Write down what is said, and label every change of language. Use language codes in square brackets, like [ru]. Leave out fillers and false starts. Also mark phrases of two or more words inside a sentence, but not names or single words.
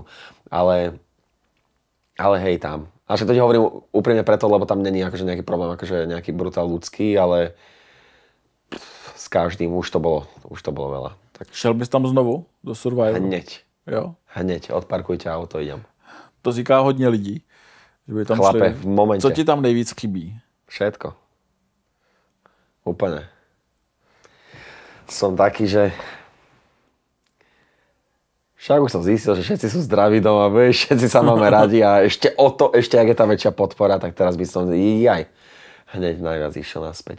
[sk] Ale hej tam. A to ti hovorím úprimne preto, lebo tam není akože nejaký problém, akože nejaký brutál ľudský, ale s každým už to bolo veľa. Tak... [cs] Šel bys tam znovu do Survivoru? [sk] Hneď. [cs] Jo? [sk] Hneď, odparkujte auto, idem. [cs] To říká hodně lidí. Že by tam [sk] Chlape, [cs] šli. [sk] v momente. [cs] Co ti tam nejvíc chybí? [sk] Všetko. Úplne. Som taký, že... Však už som zistil, že všetci sú zdraví doma, vieš, všetci sa máme radi a ešte ak je tá väčšia podpora, tak teraz by som hneď najviac išiel naspäť.